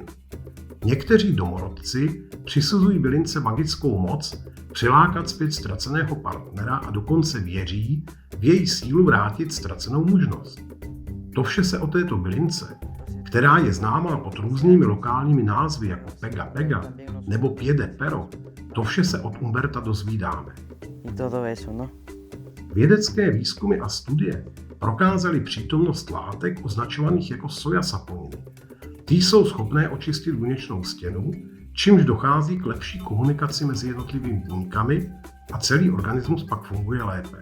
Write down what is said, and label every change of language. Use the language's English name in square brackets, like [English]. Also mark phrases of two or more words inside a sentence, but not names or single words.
[Czech] Někteří domorodci přisuzují bylince magickou moc přilákat zpět ztraceného partnera a dokonce věří v její sílu vrátit ztracenou mužnost. To vše se o této bylince, která je známá pod různými lokálními názvy jako pega pega nebo [Spanish] pie de perro, [Czech] to vše se od Humberta dozvídáme. Vědecké výzkumy a studie prokázaly přítomnost látek označovaných jako soja saponiny. Ty jsou schopné očistit buněčnou stěnu, čímž dochází k lepší komunikaci mezi jednotlivými buňkami a celý organismus pak funguje lépe.